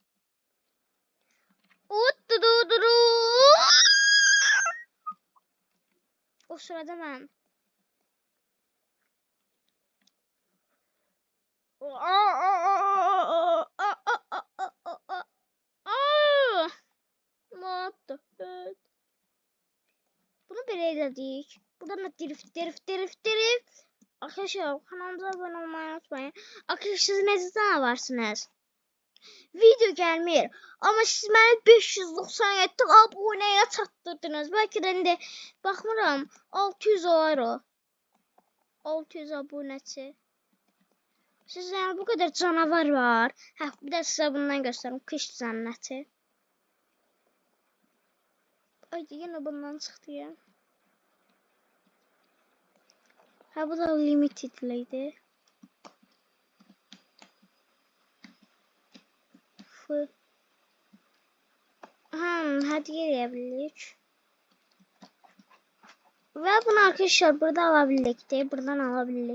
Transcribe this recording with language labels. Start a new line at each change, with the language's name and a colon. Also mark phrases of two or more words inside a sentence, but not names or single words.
Azerbaijani: O sırada mən bunu belə elədik. Buradan da drift.
Turkish: Arkadaşlar kanalımıza abone olmayı unutmayın.
Azerbaijani: Arkadaşlar siz necə varsınız? Video gəlmir. Amma siz məni 597 abunəyə çatdırdınız. Bəlkə də indi baxmıram 600 olar o. 600 abunəçi. Siz yəni bu qədər canavar var. Hə, bir də sizə bundan göstərim. Kış cənnəti. Ay, yenə bundan çıxdı ya. Hə,
Turkish: bu da limitedliydi. Hediye edebildik. Ve bunu arkadaşlar burada alabildik de buradan alabildik.